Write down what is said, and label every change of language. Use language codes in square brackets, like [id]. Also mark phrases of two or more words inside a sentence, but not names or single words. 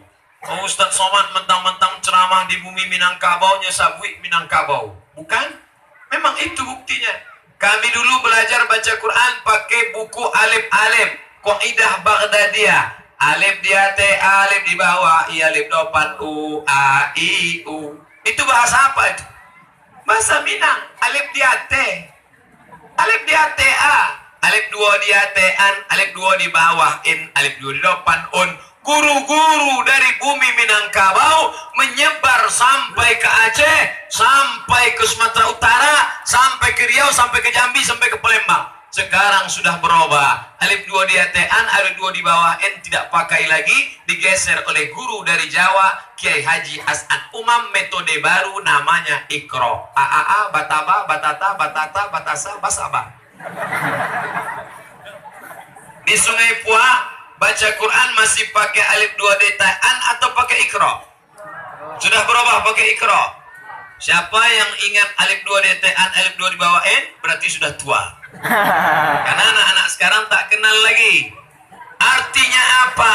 [id] Oh, Ustaz Somad mentang-mentang ceramah di bumi Minangkabau, nyesabui Minangkabau. Bukan? Memang itu buktinya. Kami dulu belajar baca Quran pakai buku alif-alif, Qaidah Baghdadiyah. Alif di atas, alif di bawah, i alif depan, u, a, i, u. Itu bahasa apa itu? Bahasa Minang. Alif di atas, alif di atas, a. Alif 2 di atas, an. Alif 2 di bawah, in. Alif 2 di depan, un. Guru-guru dari bumi Minangkabau menyebar sampai ke Aceh, sampai ke Sumatera Utara, sampai ke Riau, sampai ke Jambi, sampai ke Palembang. Sekarang sudah berubah. Alif 2 di atas, an, alif 2 di bawah, n tidak pakai lagi, digeser oleh guru dari Jawa, Kiai Haji Hasan Umam, metode baru namanya Iqra. A, bataba, batata, batata, batasa, basaba. Di Sungai Pua baca Quran masih pakai alif 2 di atas, an, atau pakai Iqra? Sudah berubah pakai Iqra. Siapa yang ingat alif 2 di atas, an, alif 2 di bawah, n, berarti sudah tua. Karena anak-anak sekarang tak kenal lagi. Artinya apa?